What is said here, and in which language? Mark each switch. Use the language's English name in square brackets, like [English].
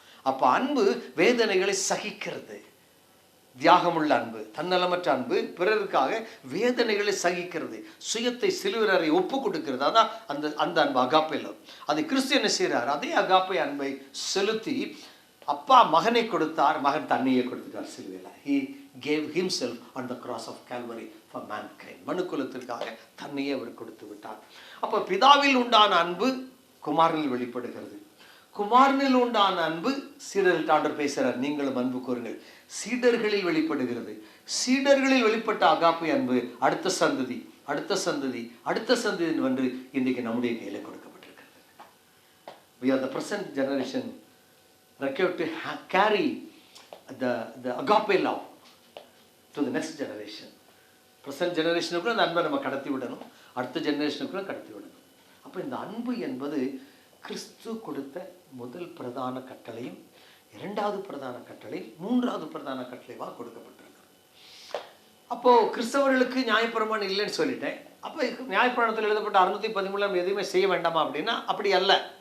[Tamil] அப்ப அன்பு வேதனைகளை சகிக்கிறது, தியாகமுள்ள அன்பு, தன்னலமற்ற அன்பு, பிறருக்காக வேதனைகளை சகிக்கிறது, சுயத்தை சிலுவரை ஒப்பு கொடுக்கிறது. அதான் அந்த அன்பு அகாப்பை லவ். அதை கிறிஸ்து என்ன செய்யறாரு? அதே அகாப்பை அன்பை செலுத்தி அப்பா மகனை கொடுத்தார், மகன் தன்னையே கொடுத்துட்டார் சிலுவையில். [English] He gave himself on the cross of Calvary for mankind. [Tamil] மனுக்குலத்திற்காக தன்னையே அவர் கொடுத்து விட்டார். அப்போ பிதாவில் உண்டான அன்பு குமாரனில் வெளிப்படுகிறது. குமாரனில் உண்டான அன்பு சீடர்கள் ஆண்டவர் பேசுகிறார், நீங்களும் அன்பு கூறுங்கள். சீடர்களில் வெளிப்படுகிறது. சீடர்களில் வெளிப்பட்ட அகாப்பை அன்பு அடுத்த சந்ததி அடுத்த சந்ததி அடுத்த சந்ததி என்று இன்றைக்கு நம்முடைய கையில் கொடுக்கப்பட்டிருக்கிறது. [English] We are the present generation required to carry the agape love to the next generation. present generation [Tamil] க்குள்ள அந்த அன்பை நம்ம கடத்தி விடணும், அடுத்த ஜெனரேஷனுக்குள்ள கடத்தி விடணும். அப்போ இந்த அன்பு என்பது கிறிஸ்து கொடுத்த முதல் பிரதான கட்டளையும், 2வது பிரதான கட்டளை, 3வது பிரதான கட்டளைவா கொடுக்கப்பட்டிருக்கு. அப்போ கிறிஸ்தவர்களுக்கு நியாயப்பிரமாணம் இல்லைன்னு சொல்லிட்டேன். அப்போ நியாயப்பிரமாணத்தில் எழுதப்பட்ட 613 எதுவுமே செய்ய வேண்டாமா அப்படின்னா அப்படி அல்ல.